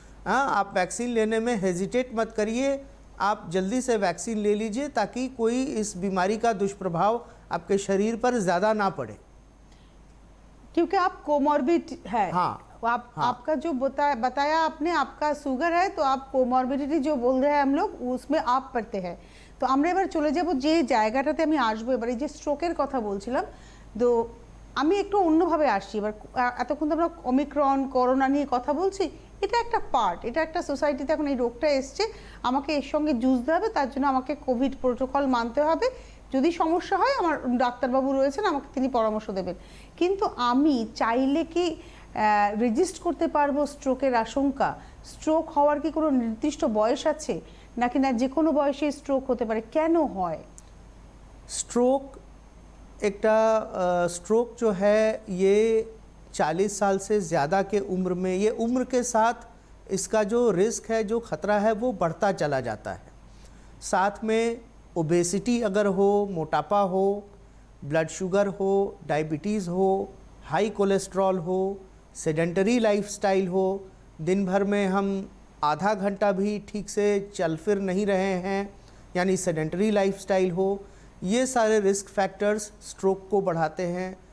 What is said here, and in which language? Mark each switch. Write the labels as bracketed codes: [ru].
[hi] हाँ, आप वैक्सीन लेने में हेजिटेट मत करिए, आप जल्दी से वैक्सीन ले लीजिए ताकि कोई इस बीमारी का दुष्प्रभाव आपके शरीर पर ज़्यादा ना पड़े। क्योंकि आप कोमॉर्बिड है। हाँ, आपका जो बताया आपने, आपका शुगर है, तो आप कोमॉर्बिडिटी जो बोल रहे हैं हम लोग, उसमें आप पड़ते हैं। [bn] তো আমরা এবার চলে যাব যে জায়গাটাতে আমি আসবো, এবার এই যে স্ট্রোকের কথা বলছিলাম, তো আমি একটু অন্যভাবে আসছি এবার। এতক্ষণ তো আমরা ওমিক্রন করোনা নিয়ে কথা বলছি, এটা একটা পার্ট, এটা একটা সোসাইটিতে এখন এই রোগটা এসছে, আমাকে এর সঙ্গে যুঝতে হবে, তার জন্য আমাকে কোভিড প্রোটোকল মানতে হবে। যদি সমস্যা হয় আমার ডাক্তারবাবু রয়েছেন, আমাকে তিনি পরামর্শ দেবেন। কিন্তু আমি চাইলে কি রেজিস্ট করতে পারবো স্ট্রোকের আশঙ্কা? স্ট্রোক হওয়ার কি কোনো নির্দিষ্ট বয়স আছে নাকি না যে কোনো বয়সে স্ট্রোক হতে পারে? কেন হয় [hi] स्ट्रोक? स्ट्रोक जो है ये 40 साल से ज़्यादा के उम्र में, ये उम्र के साथ इसका जो रिस्क है, जो ख़तरा है, वो बढ़ता चला जाता है। साथ में ओबेसिटी अगर हो, मोटापा हो, ब्लड शुगर हो, डायबिटीज़ हो, हाई कोलेस्ट्रॉल हो, सेडेंटरी लाइफस्टाइल हो, दिन भर में हम आधा घंटा भी ठीक से चल फिर नहीं रहे हैं, यानी सेडेंटरी लाइफस्टाइल हो, ये सारे रिस्क फैक्टर्स स्ट्रोक को बढ़ाते हैं।